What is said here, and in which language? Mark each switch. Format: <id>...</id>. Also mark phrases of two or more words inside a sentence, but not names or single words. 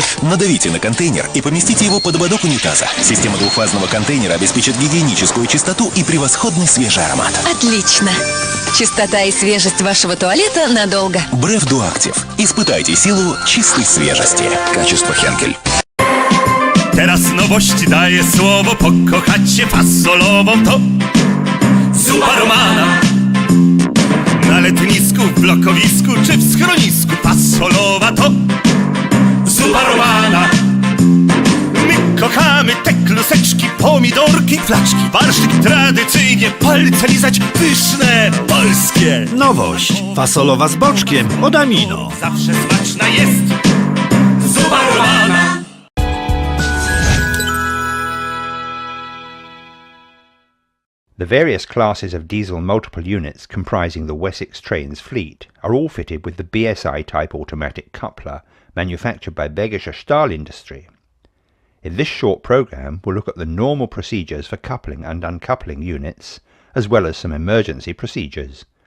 <ru>Надавите на контейнер и поместите его под ободок унитаза. Система двухфазного контейнера обеспечит гигиеническую чистоту и превосходный свежий аромат. Отлично. Чистота и свежесть вашего туалета надолго. Бреф Дуактив. Испытайте силу чистой свежести. Качество Хенкель.</ru> <pl>Teraz nowość daje słowo, pokochacie fasolową to zupa romana. Na letnisku, w blokowisku czy w schronisku fasolowa to zupa romana. My kochamy te kluseczki, pomidorki, flaczki, warszczyk tradycyjnie, palce lizać pyszne, polskie. Nowość, fasolowa z boczkiem od Amino. Zawsze smaczna jest zupa romana.</pl> <en>The various classes of diesel multiple units comprising the Wessex Trains fleet are all fitted with the BSI type automatic coupler manufactured by Bergischer Stahl Industry. In this short programme we'll look at the normal procedures for coupling and uncoupling units, as well as some emergency procedures.</en>